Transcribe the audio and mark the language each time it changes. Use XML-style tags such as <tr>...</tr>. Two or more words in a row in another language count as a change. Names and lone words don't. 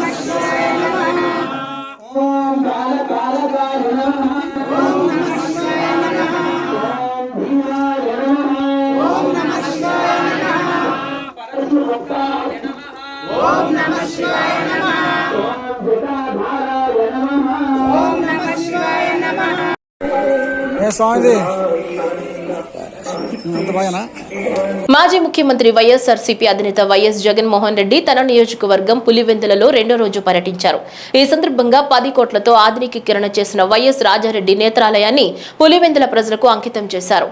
<sa>शिवाय नमः ॐ कालकालकाय नमः ॐ शिवाय नमः ॐ भीमाय नमः ॐ शिवाय नमः परशुभक्ताय नमः ॐ शिवाय नमः ॐ जटाधाराय नमः ॐ शिवाय नमः</sa> <te>మాజీ ముఖ్యమంత్రి వైఎస్ఆర్సీపీ అధినేత వైఎస్ జగన్మోహన్ రెడ్డి తన నియోజకవర్గం పులివెందులలో రెండో రోజు పర్యటించారు. ఈ సందర్భంగా 10 కోట్లతో ఆధునికీకరణ చేసిన వైఎస్ రాజారెడ్డి నేత్రాలయాన్ని పులివెందుల ప్రజలకు అంకితం చేశారు.</te>